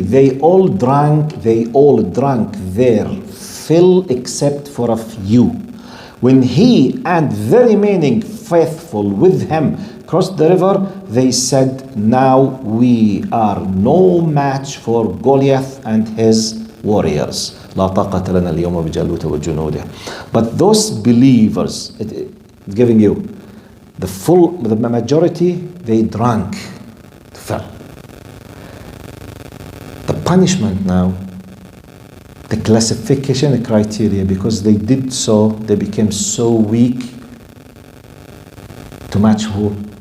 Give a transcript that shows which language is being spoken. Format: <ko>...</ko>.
<en>They all drank their fill except for a few. When he and the remaining faithful with him crossed the river, they said, now we are no match for Goliath and his warriors.</en> <ar>لا طاقة لنا اليوم بجالوت وجنوده.</ar> <en>But those believers, it's giving you the majority, they drank, fell. The punishment now, the classification criteria, because they did so, they became so weak to match who?</en>